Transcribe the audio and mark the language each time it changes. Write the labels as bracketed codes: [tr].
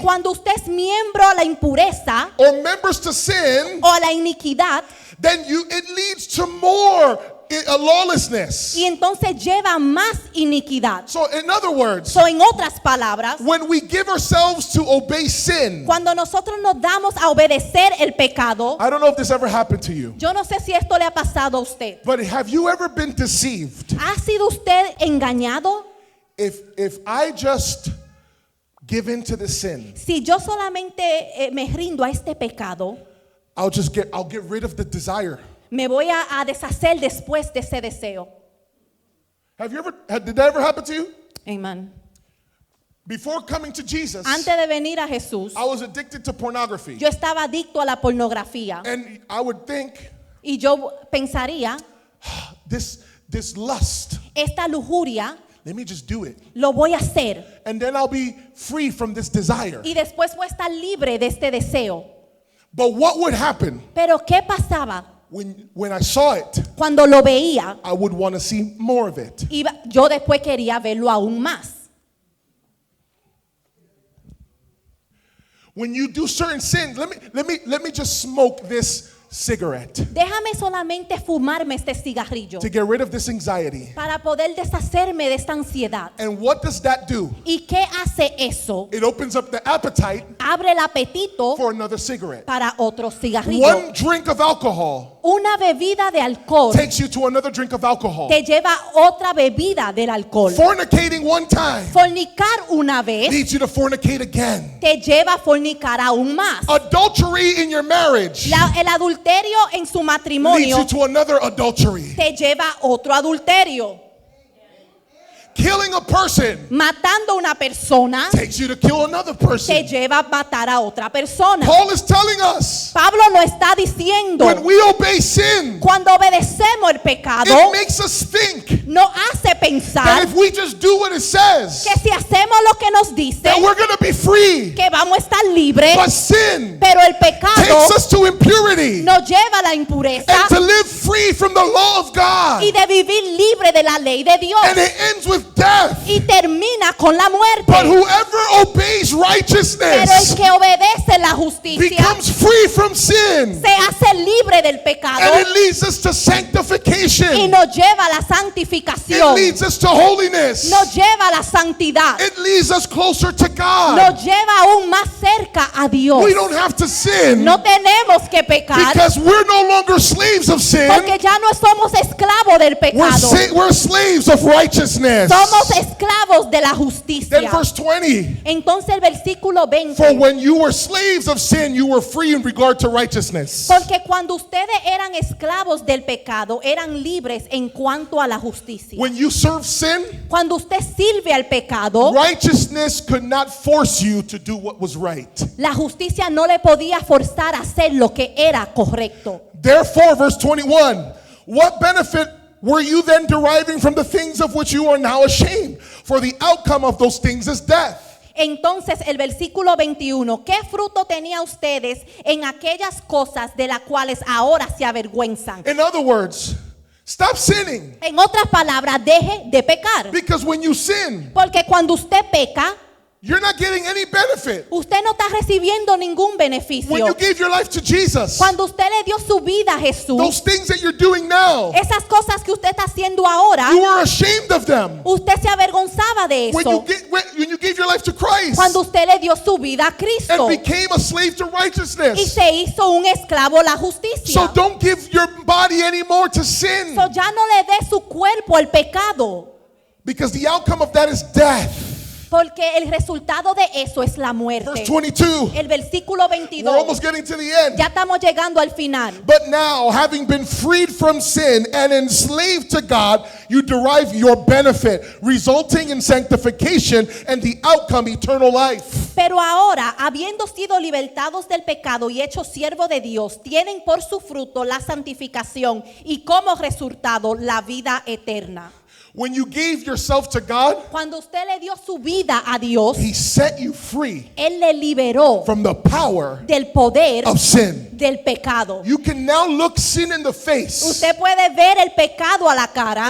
[es] cuando usted es miembro a la impureza [en] or members to sin, [es] o a la iniquidad, [en] then it leads to more lawlessness. [es] y entonces lleva más iniquidad. [en] So in other words, [es] So, en otras palabras, [en] when we give ourselves to obey sin, [es] cuando nosotros nos damos a obedecer el pecado, [en] I don't know if this ever happened to you, [es] yo no sé si esto le ha pasado a usted. [en] but have you ever been deceived? [es] ¿Ha sido usted engañado? [en] If I just give in to the sin, [es] Si yo solamente me rindo a este pecado, [en] I'll get rid of the desire. [es] me voy a deshacer después de ese deseo. [en] Did that ever happen to you? Amen. Before coming to Jesus, [es] Antes de venir a Jesús, [en] I was addicted to pornography. [es] yo estaba adicto a la pornografía. [en] And I would think, [es] Y yo pensaría, [en] this lust, [es] esta lujuria, [en] let me just do it. [es] lo voy a hacer. [en] And then I'll be free from this desire. [es] Y después voy a estar libre de este deseo. [en] But what would happen [es] Pero ¿qué pasaba? [en] when I saw it? [es] Cuando lo veía, [en] I would want to see more of it. [es] yo después quería verlo aún más. [en] When you do certain sins, let me just smoke this cigarette [es] Déjame solamente fumarme este cigarrillo [en] to get rid of this anxiety. [es] para poder deshacerme de esta ansiedad. [en] And what does that do? [es] ¿Y qué hace eso? [en] It opens up the appetite [es] Abre el apetito [en] for another cigarette. [es] para otro cigarrillo. [en] One drink of alcohol [es] Una bebida de alcohol [en] takes you to another drink of alcohol. [es] te lleva otra bebida del alcohol. [en] Fornicating one time [es] Fornicar una vez [en] leads you to fornicate again. [es] te lleva a fornicar aún más. [en] Adultery in your marriage [es] El adulterio en su [en] leads [es] matrimonio [en] you to another adultery. [es] te lleva a otro adulterio. [en] Killing a person [es] Matando a una persona [en] takes you to kill another [es] te [en] person. [es] lleva a matar a otra persona. [en] Paul is telling us [es] Pablo lo está diciendo. [en] when we obey sin, [es] Cuando obedecemos el pecado, [en] it makes us think [es] nos hace [en] that [es] pensar [en] if we just do what it says, [es] que si hacemos lo que nos dice, [en] that we're going to be free. [es] que vamos a estar libres, [en] But sin [es] pero el pecado [en] takes us to impurity [es] nos lleva a la impureza [en] and to live free from the law of God. [es] y de vivir libre de la ley de Dios. [en] And it ends with death. [es] Y termina con la muerte. [en] But whoever obeys [es] Pero el [en] righteousness [es] que obedece la justicia [en] becomes free from sin. [es] se hace libre del pecado [en] And it leads us to [es] y [en] sanctification. [es] nos lleva a la [en] It [es] santificación, [en] leads us to holiness. [es] nos lleva a la santidad, [en] It leads us closer to God. [es] nos lleva aún más cerca a Dios. [en] We don't have to sin [es] No tenemos que pecar [en] because we're no longer slaves of sin. [es] porque ya no somos esclavos del pecado, [en] We're slaves of righteousness. [es] somos esclavos de la [en] Then [es] justicia. [en] verse 20. [es] Entonces el versículo 20. [en] For when you were slaves of sin, you were free in regard to righteousness. [es] Porque cuando ustedes eran esclavos del pecado, eran libres en cuanto a la justicia. [en] When you serve sin, [es] Cuando usted sirve al pecado, [en] righteousness could not force you to do what was right. [es] la justicia no le podía forzar a hacer lo que era correcto. [en] Therefore, verse 21, what benefit were you then deriving from the things of which you are now ashamed? For the outcome of those things is death. [es] Entonces el versículo 21, ¿qué fruto tenía ustedes en aquellas cosas de las cuales ahora se avergüenzan? [en] In other words, stop sinning. [es] En otras palabras, deje de pecar. [en] Because when you sin, [es] Porque cuando usted peca, [en] You're not getting any benefit. [es] Usted no está recibiendo ningún beneficio. [en] When you gave your life to Jesus, [es] Cuando usted le dio su vida a Jesús, [en] those things that you're doing now, [es] esas cosas que usted está haciendo ahora, [en] you were ashamed of them. [es] usted se avergonzaba de [en] When [es] eso. [en] you gave your life to Christ [es] Cuando usted le dio su vida a [en] and [es] Cristo [en] became a slave to [es] y [en] righteousness. [es] se hizo un esclavo a la justicia. [en] don't give your body anymore to sin, [es] So ya no le dé su cuerpo al pecado, [en] because the outcome of that is death. [es] porque el resultado de eso es la [en] Verse [es] muerte. [en] 22. [es] El versículo [en] We're [es] 22. [en] almost getting to the end. [es] Ya estamos llegando al final. [en] But now, having been freed from sin and enslaved to God, you derive your benefit, resulting in sanctification and the outcome eternal life. [es] Pero ahora, habiendo sido libertados del pecado y hechos siervos de Dios, tienen por su fruto la santificación y como resultado la vida eterna. [en] When you gave yourself to God, [es] Cuando usted le dio su vida a Dios, [en] He set you free [es] Él le liberó [en] from the power [es] del poder [en] of sin. [es] del pecado. [en] You can now look sin in the face [es] Usted puede ver el pecado a la cara